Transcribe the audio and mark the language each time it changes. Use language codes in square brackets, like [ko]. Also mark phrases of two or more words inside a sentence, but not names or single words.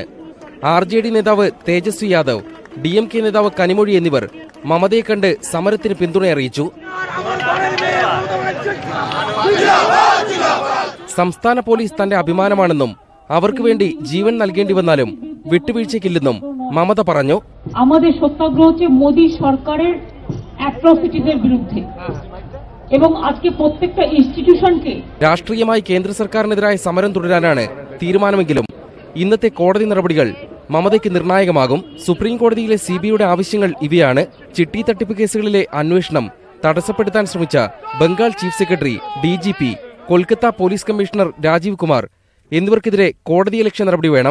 [ml] RJD നേതാവ് തേജസ്വി യാദവ്, DMK നേതാവ് കനിമൊഴി എന്നിവർ മമതയെ കണ്ട് സമരത്തിന് പിന്തുണയറിയിച്ചു. സംസ്ഥാന പോലീസ് തന്റെ അഭിമാനമാണെന്നും അവർക്ക് വേണ്ടി ജീവൻ നൽകേണ്ടി വന്നാലും വിട്ടുവീഴ്ചയ്ക്കില്ലെന്നും മമത പറഞ്ഞു. [bn] আমাদের সত্যাগ্রহ হচ্ছে মোদি সরকারের অ্যাট্রসিটিজের বিরুদ্ধে এবং আজকে প্রত্যেকটা ইনস্টিটিউশনকে [ml] രാഷ്ട്രീയമായി കേന്ദ്ര സർക്കാരിനെതിരായ സമരം തുടരാനാണ് തീരുമാനമെങ്കിലും ഇന്നത്തെ കോടതി നടപടികൾ മമതയ്ക്ക് നിർണായകമാകും. സുപ്രീം കോടതിയിലെ സിബിഐയുടെ ആവശ്യങ്ങൾ ഇവയാണ്. ചിട്ടി തട്ടിപ്പ് കേസുകളിലെ അന്വേഷണം തടസ്സപ്പെടുത്താൻ ശ്രമിച്ച ബംഗാൾ ചീഫ് സെക്രട്ടറി, DGP, കൊൽക്കത്ത പോലീസ് കമ്മീഷണർ രാജീവ് കുമാർ എന്നിവർക്കെതിരെ കോടതിയലക്ഷ്യ നടപടി വേണം.